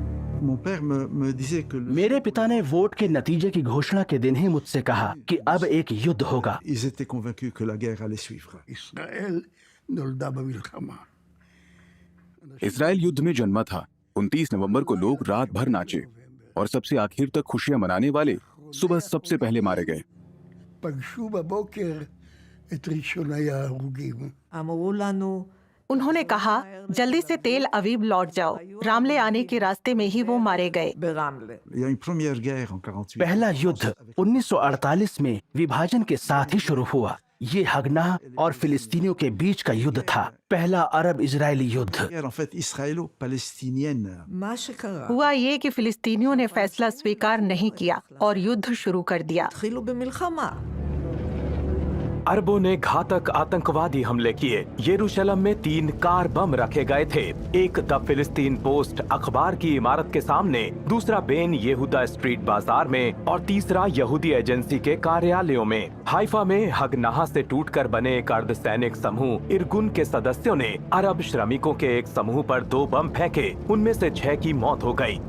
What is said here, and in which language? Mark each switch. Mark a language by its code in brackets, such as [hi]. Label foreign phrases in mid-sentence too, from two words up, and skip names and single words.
[hi] मेरे पिता ने वोट के नतीजे की घोषणा के दिन ही मुझसे कहा कि अब एक युद्ध होगा। इसराइल युद्ध में जन्मा था। 29 नवंबर को लोग रात भर नाचे और सबसे आखिर तक खुशियां मनाने वाले सुबह सबसे पहले मारे गए। [he] פגשו בבוקר את ראשוני ההרוגים. אמרו לנו [hi] उन्होंने कहा, जल्दी से तेल अवीव लौट जाओ। रामले आने के रास्ते में ही वो मारे गए। [he] ברמלה. [hi] पहला युद्ध 1948 में विभाजन के साथ ही शुरू हुआ। ये हगना और फिलिस्तीनियों के बीच का युद्ध था। पहला अरब इजरायली युद्ध। [he] מה שקרה, [hi] हुआ ये कि फिलिस्तीनियों ने फैसला स्वीकार नहीं किया और युद्ध शुरू कर दिया। [he] התחילו במלחמה. [hi] अरबों ने घातक आतंकवादी हमले किए। यरूशलेम में 3 कार बम रखे गए थे, एक द फिलिस्तीन पोस्ट अखबार की इमारत के सामने, दूसरा बेन यहूदा स्ट्रीट बाजार में और तीसरा यहूदी एजेंसी के कार्यालयों में। हाइफा में हगनाहा से टूटकर बने एक अर्धसैनिक समूह इरगुन के सदस्यों ने अरब श्रमिकों के एक समूह पर 2 बम फेंके, उनमें से 6 की मौत हो गई।